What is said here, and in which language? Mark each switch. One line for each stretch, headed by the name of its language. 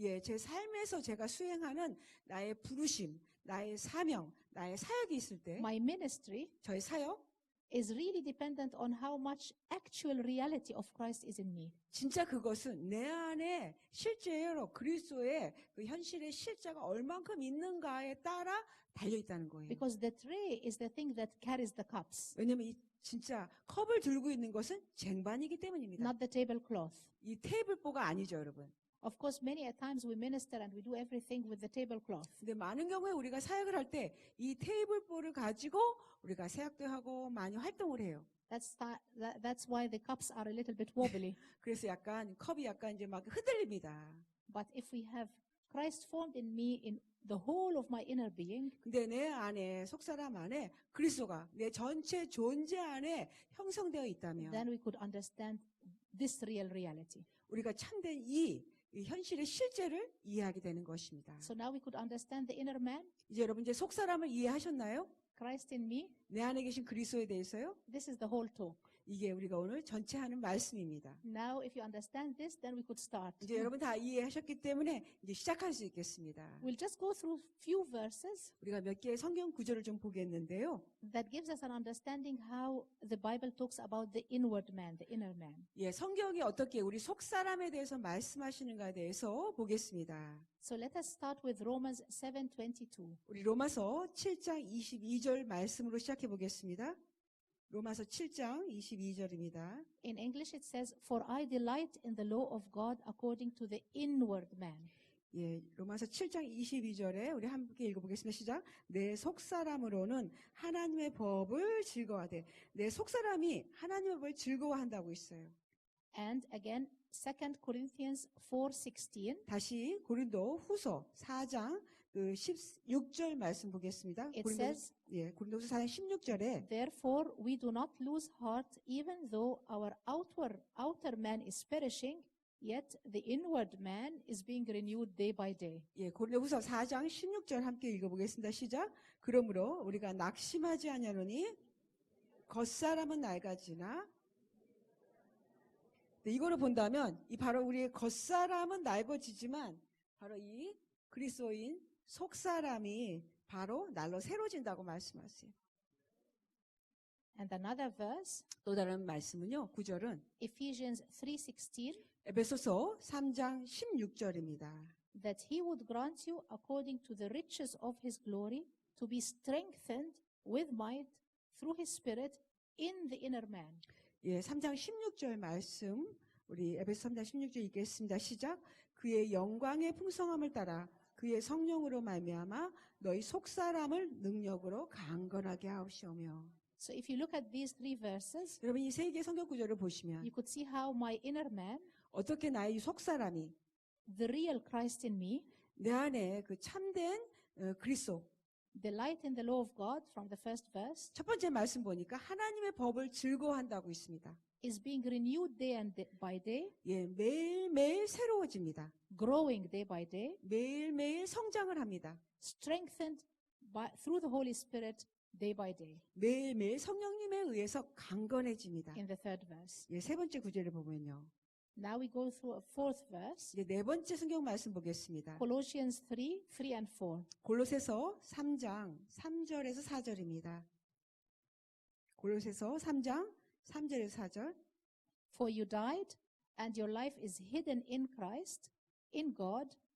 Korean: 제 삶에서 제가 수행하는 나의 부르심, 나의 사명, 나의 사역이 있을 때
English: my ministry
Korean: 저의 사역
English: is really dependent on how much actual reality of Christ is in me.
Korean: 진짜 그것은 내 안에 실제로 그리스도의 그 현실의 실제가 얼만큼 있는가에 따라 달려 있다는 거예요.
English: Because the tray is the thing that carries the cups,
Korean: 왜냐하면 이 진짜 컵을 들고 있는 것은 쟁반이기 때문입니다.
English: not the tablecloth.
Korean: 이 테이블보가 아니죠, 여러분.
English: Of course, many a times we minister and we do everything with the tablecloth.
Korean: 근데 많은 경우에 우리가 사역을 할 때 이 테이블보를 가지고 우리가 사역도 하고 많이 활동을 해요.
English: That's why the cups are a little bit wobbly.
Korean: 그래서 컵이 약간 이제 막 흔들립니다.
English: But if we have Christ formed in me in the whole of my inner being,
Korean: 근데 내 안에 속사람 안에 그리스도가 내 전체 존재 안에 형성되어 있다면
English: then we could understand this real reality.
Korean: 우리가 참된 이 현실의 실제를 이해하게 되는 것입니다.
English: So now we could understand the inner man,
Korean: 이제 여러분 이제 속사람을 이해하셨나요?
English: Christ in me.
Korean: 내 안에 계신 그리스도에 대해서요?
English: This is the whole talk.
Korean: 이게 우리가 오늘 전체 하는 말씀입니다.
English: Now, if you understand this, then we could start.
Korean: 이제 여러분 다 이해하셨기 때문에 이제 시작할 수 있겠습니다.
English: We'll just go through few verses
Korean: 우리가 몇 개의 성경 구절을 좀 보겠는데요.
English: that gives us an understanding how the Bible talks about the inward man, the inner man.
Korean: 예, 성경이 어떻게 우리 속 사람에 대해서 말씀하시는가에 대해서 보겠습니다.
English: So let us start with Romans 7:22.
Korean: 우리 로마서 7장 22절 말씀으로 시작해 보겠습니다. 로마서 7장 22절입니다.
English: In English it says, "For I delight in the law of God according to the inward man."
Korean: 예, 로마서 7장 22절에 우리 함께 읽어보겠습니다. 시작. 내 속사람으로는 하나님의 법을 즐거워하되. 내 속사람이 하나님의 법을 즐거워한다고 있어요.
English: And again, 2 Corinthians 4:16.
Korean: 다시 고린도 후서 4장 그 16절 말씀 보겠습니다.
English: It says,
Korean: 고린도후서 4장 16절에
English: "Therefore we do not lose heart, even though our outer man is perishing, yet the inward man is being renewed day by day."
Korean: 고린도후서 4장 16절 함께 읽어보겠습니다. 시작. 그러므로 우리가 낙심하지 아니하노니 겉사람은 낡아지나. 이거를 본다면 이 바로 우리의 겉사람은 낡아지지만 바로 이 그리스도인 속사람이 바로 날로 새로진다고 말씀하세요.
English: And another verse,
Korean: 또 다른 말씀은요. 9절은
English: Ephesians 3:16,
Korean: 에베소서 3장 16절입니다.
English: that he would grant you according to the riches of his glory to be strengthened with might through his spirit in the inner man.
Korean: 3장 16절 말씀 우리 에베소 3장 16절 읽겠습니다. 시작. 그의 영광의 풍성함을 따라 그의 성령으로 말미암아 너희 속사람을 능력으로 강건하게 하옵시오며.
English: So if you look at these three verses,
Korean: 여러분 이 세 개의 성경 구절을 보시면
English: you could see how my inner man,
Korean: 어떻게 나의 속사람이
English: the real Christ in me,
Korean: 내 안에 그 참된 그리스도
English: delight in the law of God from the first verse,
Korean: 첫 번째 말씀 보니까 하나님의 법을 즐거워한다고 있습니다.
English: is being renewed by day,
Korean: 매일매일 새로워집니다.
English: growing day by day,
Korean: 매일매일 성장을 합니다.
English: strengthened through the Holy Spirit day by day.
Korean: 매일매일 성령님에 의해서 강건해집니다.
English: In the third verse.
Korean: 세 번째 구절을 보면요.
English: Now we go through a fourth verse.
Korean: 네 번째 성경 말씀 보겠습니다.
English: Colossians 3 and 4.
Korean: 골로새서 3장 3절에서 4절입니다. 골로새서 3장 3절에서 4절.
English: For you died, and your life is hidden in Christ, in God.